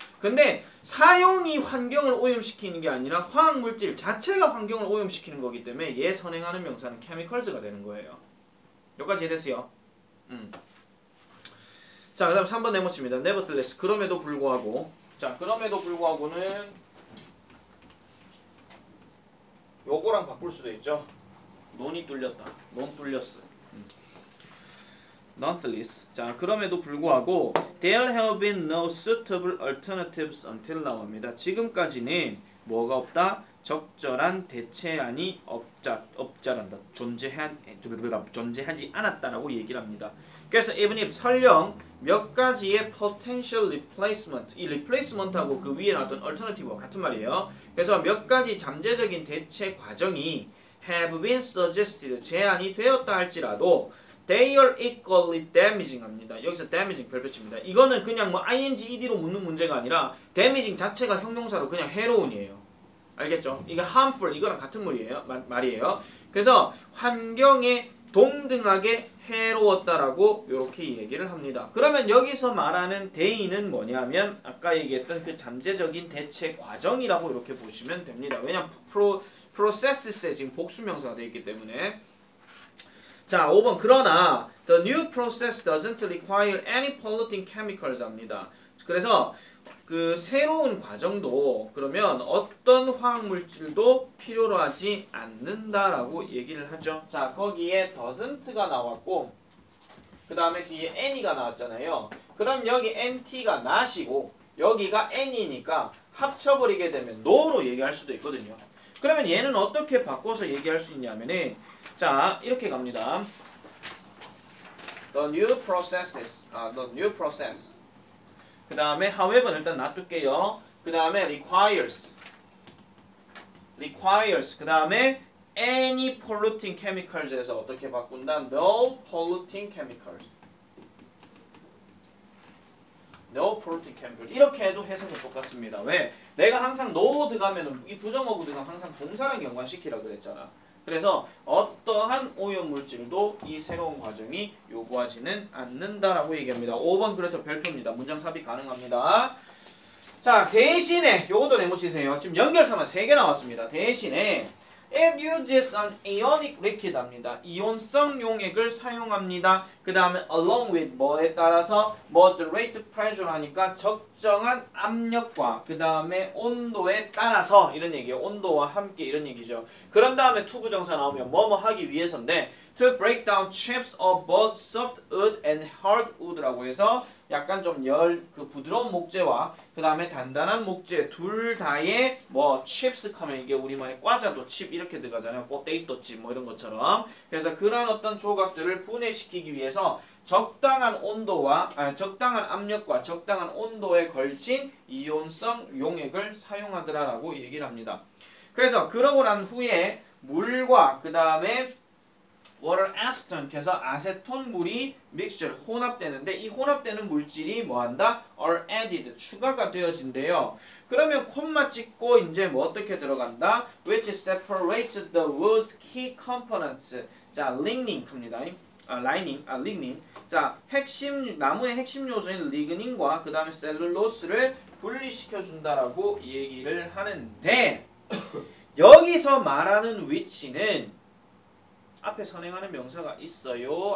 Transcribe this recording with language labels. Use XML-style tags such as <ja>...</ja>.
<ko>근데 사용이 환경을 오염시키는 게 아니라 화학물질 자체가 환경을 오염시키는 거기 때문에 얘 선행하는 명사는 chemicals가 되는 거예요. 여기까지 이해됐어요? 자, 그 다음 3번 네모칩니다. nevertheless 그럼에도 불구하고 자, 그럼에도 불구하고는 요거랑 바꿀 수도 있죠. 논이 뚫렸다. 논 뚫렸어. Nonetheless. 자, 그럼에도 불구하고</ko> <en>there have been no suitable alternatives until now</en> <ko>입니다. 지금까지는 뭐가 없다? 적절한 대체안이 없자란다. 존재하지 않았다라고 얘기를 합니다. 그래서</ko> <en>even if</en> <ko>설령 몇 가지의</ko> <en>potential replacement,</en> <ko>이 replacement하고 그 위에 나왔던 alternative와 같은 말이에요. 그래서 몇 가지 잠재적인 대체 과정이</ko> <en>have been suggested,</en> <ko>제안이 되었다 할지라도</ko> <en>they are equally damaging</en> <ko>합니다. 여기서 damaging 별표칩니다. 이거는 그냥 뭐 ing, ed로 묻는 문제가 아니라 damaging 자체가 형용사로 그냥 해로운이에요. 알겠죠? 이게 harmful, 이거랑 같은 말이에요. 그래서 환경에 동등하게 해로웠다라고 이렇게 얘기를 합니다. 그러면 여기서 말하는 대의는 뭐냐면 아까 얘기했던 그 잠재적인 대체 과정이라고 이렇게 보시면 됩니다. 왜냐면 processes에 지금 복수명사가 되어 있기 때문에. 자, 5번 그러나</ko> <en>the new process doesn't require any polluting chemicals</en> <ko>합니다. 그래서 그 새로운 과정도 그러면 어떤 화학물질도 필요로 하지 않는다라고 얘기를 하죠. 자, 거기에 doesn't가 나왔고 그 다음에 뒤에 any가 나왔잖아요. 그럼 여기 nt가 not이고 여기가 any니까 합쳐버리게 되면 no로 얘기할 수도 있거든요. 그러면 얘는 어떻게 바꿔서 얘기할 수 있냐면은 자, 이렇게 갑니다.</ko> <en>the new processes. the new process.</en> <ko>그 다음에 however 일단 놔둘게요. 그 다음에 requires. 그 다음에 any polluting chemicals에서 어떻게 바꾼다?</ko> <en>no polluting chemicals. no polluting chemicals.</en> <ko>이렇게 해도 해석은 똑같습니다. 왜? 내가 항상 no 들어가면은 이 부정어구 들어가면 항상 동사랑 연관시키라 그랬잖아. 그래서 어떠한 오염물질도 이 새로운 과정이 요구하지는 않는다라고 얘기합니다. 5번 그래서 별표입니다. 문장 삽입 가능합니다. 자, 대신에 요것도 메모치세요. 지금 연결사만 3개 나왔습니다. 대신에</ko> <en>it uses an ionic liquid</en> <ko>합니다. 이온성 용액을 사용합니다. 그 다음에 along with 뭐에 따라서</ko> <en>moderate pressure</en> <ko>하니까 적정한 압력과 그 다음에 온도에 따라서 이런 얘기예요. 온도와 함께 이런 얘기죠. 그런 다음에 to 부정사 나오면 뭐뭐 하기 위해서인데</ko> <en>to break down chips of both soft wood and hard wood</en> <ko>라고 해서 약간 좀 그 부드러운 목재와 그 다음에 단단한 목재 둘 다의 뭐 chips 하면 이게 우리말에 과자도 칩 이렇게 들어가잖아요. 포테이토 칩 뭐 이런 것처럼. 그래서 그런 어떤 조각들을 분해시키기 위해서 적당한 온도와 적당한 압력과 적당한 온도에 걸친 이온성 용액을 사용하더라라고 얘기를 합니다. 그래서 그러고 난 후에 물과 그 다음에</ko> <en>water acetone</en> <ko>해서 아세톤 물이 믹스처 혼합되는데 이 혼합되는 물질이 뭐한다?</ko> <en>are added</en> <ko>추가가 되어진대요. 그러면 콤마 찍고 이제 뭐 어떻게 들어간다?</ko> <en>which separates the wood's key components.</en> <ko>자, lignin입니다.</ko> <en>lignin.</en> <ko>자, 나무의 핵심 요소인 리그닌과 그 다음에 셀룰로스를 분리시켜 준다라고 얘기를 하는데 여기서 말하는 위치는 앞에 선행하는 명사가 있어요?</ko>